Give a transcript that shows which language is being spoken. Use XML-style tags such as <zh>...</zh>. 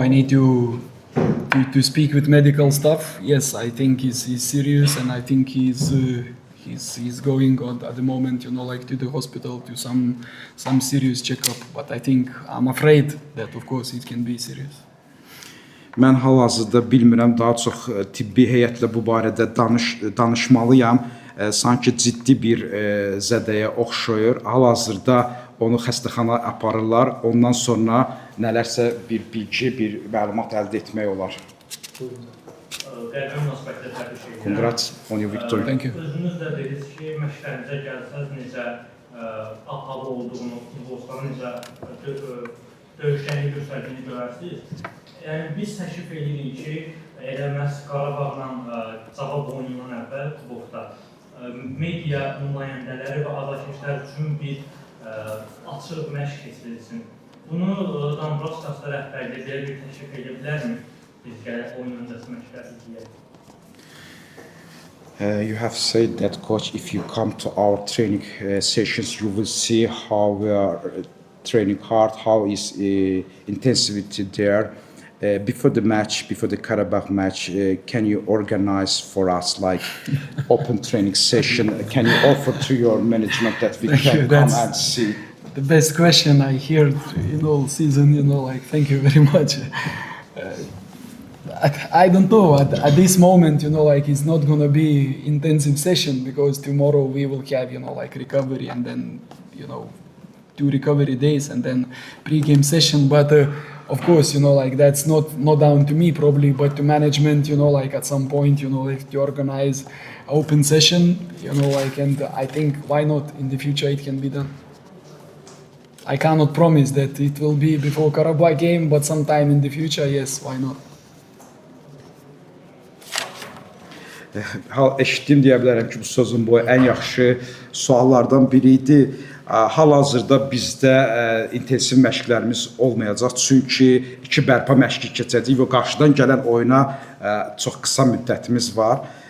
<en>I need to speak with medical staff. Yes, I think he's serious, and I think he's going on at the moment, you know, like to the hospital to some serious checkup. But I'm afraid that of course it can be serious.</en> <az>Mən hal-hazırda bilmirəm, daha çox tibbi heyətlə bu barədə danışmalıyam. Sanki ciddi bir zədəyə oxşayır. Hal-hazırda onu xəstəxana aparırlar. Ondan sonra nələrsə bir bilgi, bir məlumat əldə etmək olar. Qərbi münasibətdə təbii şeylər.</az> <en>Congrats on your victory. Thank you.</en> <az>Özünüz də dediniz ki, məşqlərinizə gəlsəz necə hava olduğunu, futbolçuların necə döyüşlərini göstərdiyini görərsiniz. Yəni, biz təklif edirik ki, elə məhz Qarabağla cavab oyunundan əvvəl kubokda media nümayəndələri və azarkeşlər üçün bir açıq məşq keçirilsin. Bunu Dombrovskis rəhbərliyi belə bir təklif edə bilərmi? Biz gələk oyun öncəsi məşqləri deyək.</az> <en>You have said that, coach, if you come to our training sessions, you will see how we are training hard, how is intensity there. Before the match, before the Karabakh match, can you organize for us like open training session? Can you offer to your management that we can come and see? The best question I heard in all season, you know, like thank you very much. I don't know, at this moment, you know, like it's not gonna be intensive session because tomorrow we will have, you know, like recovery and then, you know, 2 recovery days and then pre-game session. But of course, you know, like that's not down to me probably, but to management, you know, like at some point, you know, like to organize open session, you know, like, and I think why not in the future it can be done. I cannot promise that it will be before Karabakh game, but sometime in the future, yes, why not.</en> <az>Eşitdim deyə bilərəm ki, bu sözün boyu ən yaxşı suallardan biri idi. Hal-hazırda bizdə intensiv məşqlərimiz olmayacaq, çünki 2 bərpa məşqi keçəcəyik və qarşıdan gələn oyuna çox qısa müddətimiz var.</az>